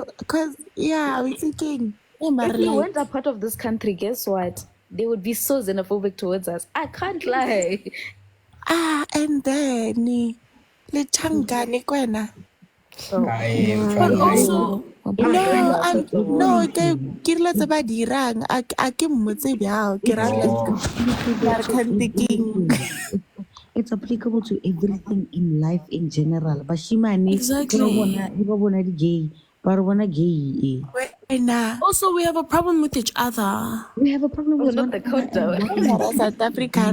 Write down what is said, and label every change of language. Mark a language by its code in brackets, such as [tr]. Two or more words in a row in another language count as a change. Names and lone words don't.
[en] Because, yeah, we're thinking, if you weren't a part of this country, guess what? They would be so xenophobic towards us. I can't lie. And then, Lechangani Kwena. But also, [nso] ke dilo tse ba dirang a ke mmotse bjao ke ra [en] it's applicable to everything in life in general. Bashimane, exactly. Gay. Also, we have a problem with each other. We have a problem with not the culture. South Africa,